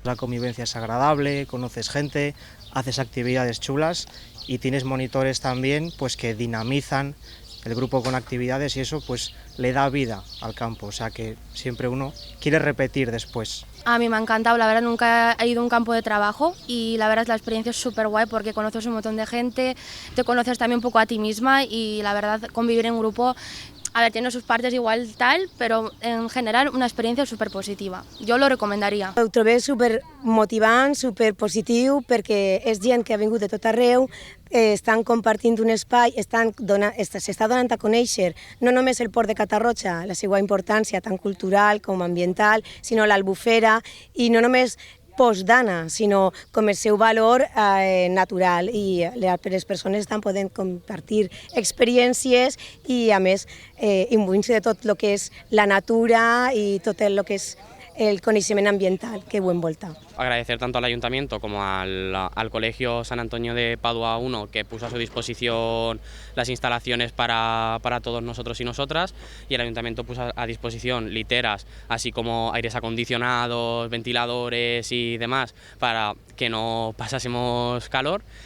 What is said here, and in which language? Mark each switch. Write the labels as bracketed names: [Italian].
[Spanish] La convivencia es agradable, conoces gente, haces actividades chulas y tienes monitores también pues que dinamizan el grupo con actividades y eso pues le da vida al campo, o sea que siempre uno quiere repetir después. A mí me ha encantado, la verdad nunca he ido a un campo de trabajo y la verdad la experiencia es súper guay porque conoces un montón de gente, te conoces también un poco a ti misma y la verdad convivir en un grupo, a ver, tiene sus partes igual tal, pero en general una experiencia súper positiva. [Catalan] Jo lo recomanaria. Ho trobé súper motivant, súper positiu, perquè és gent que ha vingut de tot arreu, estan compartint un espai, s'està donant a conèixer no només el port de Catarroja, la seva importància tant cultural com ambiental, sinó l'Albufera, i no només postdana, sinó com el seu valor natural i les persones estan podent compartir experiències i a més imbuir-se de tot el que és la natura i tot el que és el coneixement ambiental que ho envolta. [Spanish] agradecer tanto al Ayuntamiento como al Colegio San Antonio de Padua I, que puso a su disposición las instalaciones para todos nosotros y nosotras, y el Ayuntamiento puso a disposición literas, así como aires acondicionados, ventiladores y demás, para que no pasásemos calor.